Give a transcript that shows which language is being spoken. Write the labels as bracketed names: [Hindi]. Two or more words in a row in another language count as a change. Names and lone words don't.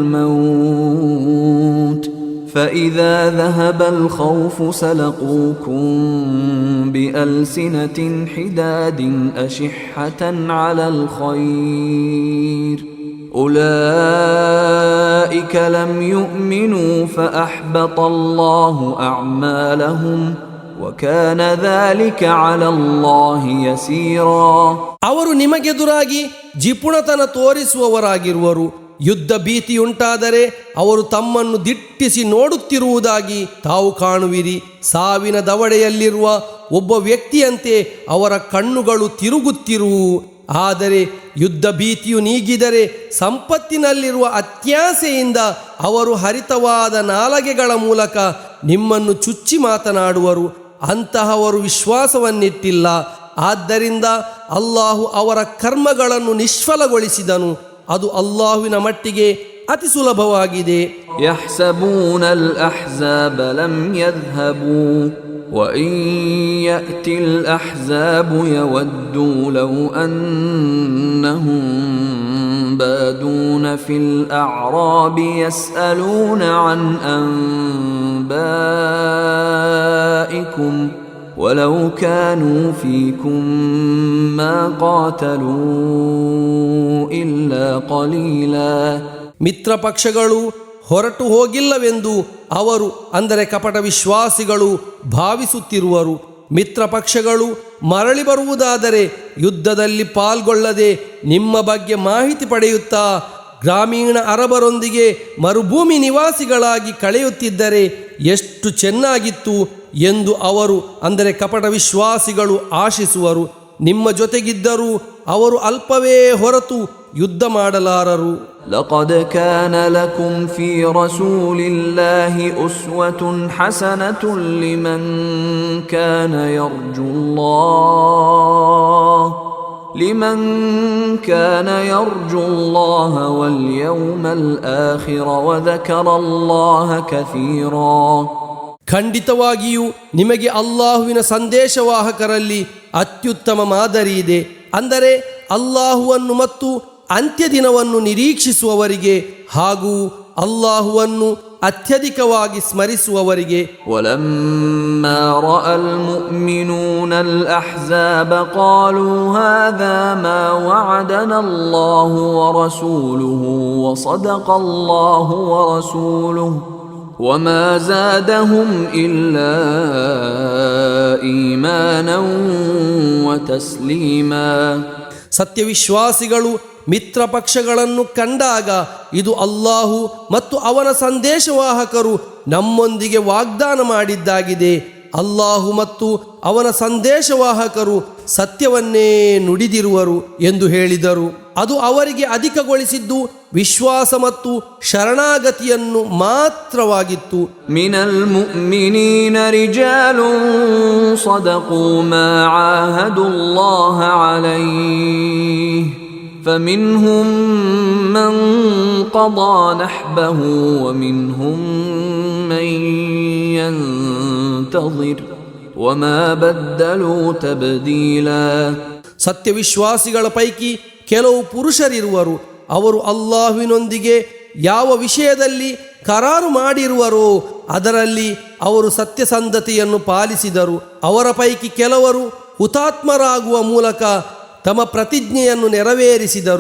[Arabic] الموت فإذا ذهب الخوف سلقوكم بألسنة حداد أشحة على الخير أولئك لم يؤمنوا فأحبط الله أعمالهم وكان ذلك على الله يسيرا. [Kannada] ಅವರು ನಿಮಗೆದುರಾಗಿ ಜಿಪುಣತನ ತೋರಿಸುವವರಾಗಿರುವರು. ಯುದ್ಧ ಭೀತಿಯುಂಟಾದರೆ ಅವರು ತಮ್ಮನ್ನು ದಿಟ್ಟಿಸಿ ನೋಡುತ್ತಿರುವುದಾಗಿ ತಾವು ಕಾಣುವಿರಿ. ಸಾವಿನ ದವಡೆಯಲ್ಲಿರುವ ಒಬ್ಬ ವ್ಯಕ್ತಿಯಂತೆ ಅವರ ಕಣ್ಣುಗಳು ತಿರುಗುತ್ತಿರುವು. ಆದರೆ ಯುದ್ಧ ಭೀತಿಯು ನೀಗಿದರೆ ಸಂಪತ್ತಿನಲ್ಲಿರುವ ಅತ್ಯಾಸೆಯಿಂದ ಅವರು ಹರಿತವಾದ ನಾಲಗೆಗಳ ಮೂಲಕ ನಿಮ್ಮನ್ನು ಚುಚ್ಚಿ ಮಾತನಾಡುವರು. ಅಂತಹವರು ವಿಶ್ವಾಸವನ್ನಿಟ್ಟಿಲ್ಲ. ಆದ್ದರಿಂದ ಅಲ್ಲಾಹು ಅವರ ಕರ್ಮಗಳನ್ನು ನಿಷ್ಫಲಗೊಳಿಸಿದನು. ಅದು ಅಲ್ಲಾಹುವಿನ ಮಟ್ಟಿಗೆ ಅತಿ ಸುಲಭವಾಗಿದೆ. [Arabic] يحسبون الأحزاب لم يذهبوا وإن يأتي الأحزاب يودوا لو أنهم بادون في الأعراب يسألون عن أنبائكم ولو كانوا فيكم ما قاتلوا إلا قليلا. [Kannada] ಮಿತ್ರ ಪಕ್ಷಗಳು ಹೊರಟು ಹೋಗಿಲ್ಲವೆಂದು ಅವರು, ಅಂದರೆ ಕಪಟ ವಿಶ್ವಾಸಿಗಳು, ಭಾವಿಸುತ್ತಿರುವರು. ಮಿತ್ರ ಪಕ್ಷಗಳು ಮರಳಿ ಬರುವುದಾದರೆ ಯುದ್ಧದಲ್ಲಿ ಪಾಲ್ಗೊಳ್ಳದೆ ನಿಮ್ಮ ಬಗ್ಗೆ ಮಾಹಿತಿ ಪಡೆಯುತ್ತಾ ಗ್ರಾಮೀಣ ಅರಬರೊಂದಿಗೆ ಮರುಭೂಮಿ ನಿವಾಸಿಗಳಾಗಿ ಕಳೆಯುತ್ತಿದ್ದರೆ ಎಷ್ಟು ಚೆನ್ನಾಗಿತ್ತು ಎಂದು ಅವರು, ಅಂದರೆ ಕಪಟ ವಿಶ್ವಾಸಿಗಳು ಆಶಿಸುವರು. ನಿಮ್ಮ ಜೊತೆಗಿದ್ದರೂ ಅವರು ಅಲ್ಪವೇ ಹೊರತು ಯುದ್ಧ ಮಾಡಲಾರರು. [Arabic] لقد كان لكم في رسول الله أسوة حسنة لمن كان يرجو الله واليوم الآخر وذكر الله كثيرا. [Kannada] ಖಂಡಿತವಾಗಿಯೂ ನಿಮಗೆ ಅಲ್ಲಾಹುವಿನ ಸಂದೇಶವಾಹಕರಲ್ಲಿ ಅತ್ಯುತ್ತಮ ಮಾದರಿ ಇದೆ. ಅಂದರೆ ಅಲ್ಲಾಹುವನ್ನು ಮತ್ತು ಅಂತ್ಯ ದಿನವನ್ನು ನಿರೀಕ್ಷಿಸುವವರಿಗೆ ಹಾಗೂ ಅಲ್ಲಾಹುವನ್ನು ಅತ್ಯಧಿಕವಾಗಿ ಸ್ಮರಿಸುವವರಿಗೆ. [Arabic] ولما رأى المؤمنون الأحزاب قالوا هذا ما وعدنا الله ورسوله وصدق الله ورسوله وما زادهم إلا إيمانا وتسليما. [Kannada] ಸತ್ಯವಿಶ್ವಾಸಿಗಳು ಮಿತ್ರ ಪಕ್ಷಗಳನ್ನು ಕಂಡಾಗ ಇದು ಅಲ್ಲಾಹು ಮತ್ತು ಅವನ ಸಂದೇಶವಾಹಕರು ನಮ್ಮೊಂದಿಗೆ ವಾಗ್ದಾನ ಮಾಡಿದ್ದಾಗಿದೆ, ಅಲ್ಲಾಹು ಮತ್ತು ಅವನ ಸಂದೇಶವಾಹಕರು ಸತ್ಯವನ್ನೇ ನುಡಿದಿರುವರು ಎಂದು ಹೇಳಿದರು. ಅದು ಅವರಿಗೆ ಅಧಿಕಗೊಳಿಸಿದ್ದು ವಿಶ್ವಾಸ ಮತ್ತು ಶರಣಾಗತಿಯನ್ನು ಮಾತ್ರವಾಗಿತ್ತು. [Arabic] من المؤمنين رجال صدقوا ما عاهدوا الله عليه فمنهم من قضى نحبه ومنهم من ينتظر وما بدلوا تبديلا. [Kannada] ಸತ್ಯವಿಶ್ವಾಸಿಗಳ ಪೈಕಿ ಕೆಲವು ಪುರುಷರಿರುವರು, ಅವರು ಅಲ್ಲಾಹುವಿನೊಂದಿಗೆ ಯಾವ ವಿಷಯದಲ್ಲಿ ಕರಾರು ಮಾಡಿರುವರೋ ಅದರಲ್ಲಿ ಅವರು ಸತ್ಯಸಂಧತೆಯನ್ನು ಪಾಲಿಸಿದರು. ಅವರ ಪೈಕಿ ಕೆಲವರು ಹುತಾತ್ಮರಾಗುವ ಮೂಲಕ ತಮ್ಮ ಪ್ರತಿಜ್ಞೆಯನ್ನು ನೆರವೇರಿಸಿದರು.